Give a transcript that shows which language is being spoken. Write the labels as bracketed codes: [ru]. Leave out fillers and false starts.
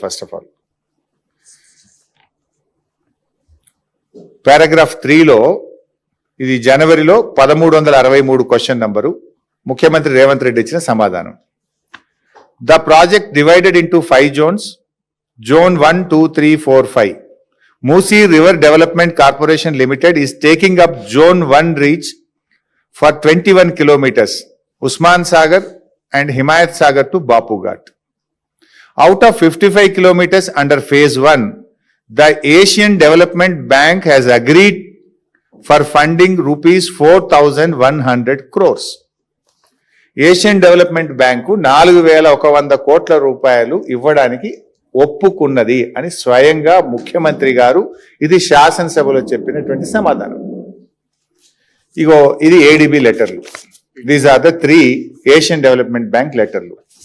[en] first of all [te] paragraph 3లో, ఇది జనవరిలో 1363 question number, ముఖ్యమంత్రి రేవంత్ రెడ్డి ఇచ్చిన సమాధానం. [en] The project divided into 5 zones, Zone 1, 2, 3, 4, 5. Musi River Development Corporation Limited is taking up Zone 1 reach for 21 kilometers, Usman Sagar and Himayat Sagar to Bapu Ghat. Out of 55 kilometers under phase 1, the Asian Development Bank has agreed for funding rupees 4,100 crores. [te] Asian development bank 4,100 కోట్ల రూపాయలు ఇవ్వడానికి ఒప్పుకున్నది అని స్వయంగా ముఖ్యమంత్రి గారు ఇది శాసనసభలో చెప్పినటువంటి సమాధానం. ఇగో ఇది ఏడీబీ లెటర్లు. [en] These are the 3 Asian Development Bank లెటర్లు.